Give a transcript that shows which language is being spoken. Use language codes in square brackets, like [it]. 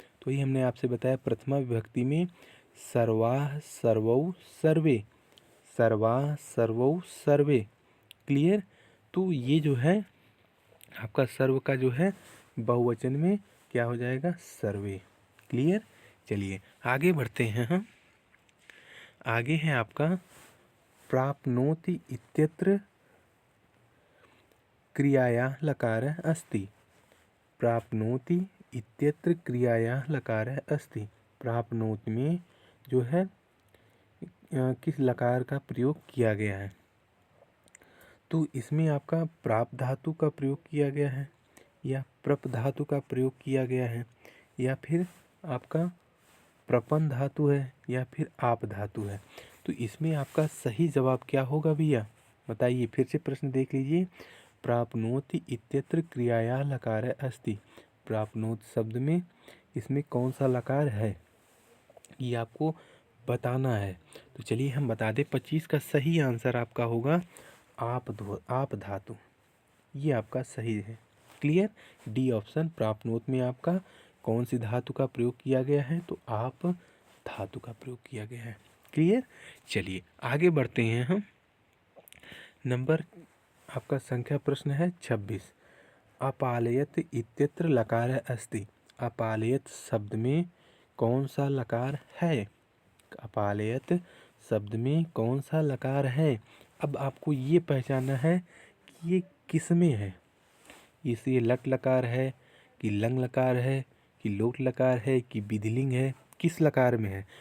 [hi] तो ये हमने आपसे बताया प्रथमा विभक्ति में [sa] सर्वाः सर्वौ सर्वे, सर्वाः सर्वौ सर्वे। [hi] क्लियर। तो ये जो है आपका सर्व का जो है बहुवचन में क्या हो जाएगा, सर्वे। क्लियर। चलिए आगे बढ़ते हैं हम। [sa] आगे है आपका प्राप्नोति इत्यत्र क्रियायाः लकारः अस्ति। प्राप्नोति इत्यत्र क्रियायाः लकारः अस्ति। [hi] प्राप्नोति में जो है किस लकार का प्रयोग किया गया है। तो इसमें आपका प्राप धातु का प्रयोग किया गया है, या प्रप धातु का प्रयोग किया गया है, या फिर आपका प्रपन धातु है, या फिर आप धातु है। तो इसमें आपका सही जवाब क्या होगा भैया, बताइए। फिर से प्रश्न देख लीजिए। [sa] प्राप्नोति इत्यत्र क्रियाया लकार अस्ति। [hi] प्राप्नोत शब्द में इसमें कौन सा लकार है ये आपको बताना है। तो चलिए हम बता दें, 25 का सही आंसर आपका होगा आप धातु, ये आपका सही है। क्लियर। डी ऑप्शन प्राप्नोत में आपका कौन सी धातु का प्रयोग किया गया है, तो आप धातु का प्रयोग किया गया है। क्लियर। चलिए आगे बढ़ते हैं हम। नंबर आपका संख्या प्रश्न है 26। [sa] अपालयत इत्यत्र लकार अस्ति। [hi] अपालयत शब्द में कौन सा लकार है। अपालयत शब्द में कौन सा लकार है। अब आपको ये पहचानना है कि ये किस में है। ये लट लकार है कि लंग लकार है कि लोट लकार है कि विधिलिंग है, किस लकार में है।